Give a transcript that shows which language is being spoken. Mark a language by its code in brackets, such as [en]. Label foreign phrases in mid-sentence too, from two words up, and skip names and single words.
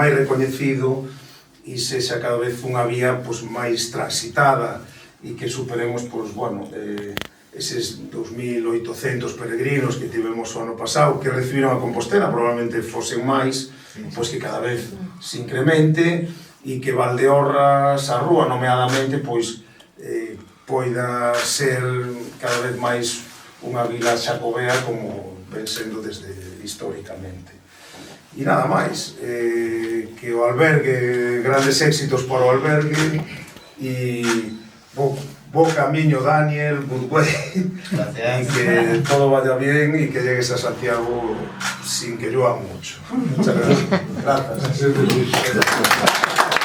[gl] máis recoñecido e sexa cada vez unha vía pois, máis transitada e que superemos pois, bueno, eses 2.800 peregrinos que tivemos o ano pasado, que recibiron a Compostela, probablemente fosen máis, pois que cada vez se incremente e que Valdeorras, a Rúa, nomeadamente, pois poida ser cada vez máis unha vila xacobea como ven sendo desde históricamente. E nada máis, que o albergue, grandes éxitos para o albergue e bo camiño, [en] Daniel, good way, [es] y que todo vaya bien y que llegues a Santiago sin que llueva mucho. Muchas gracias. Gracias.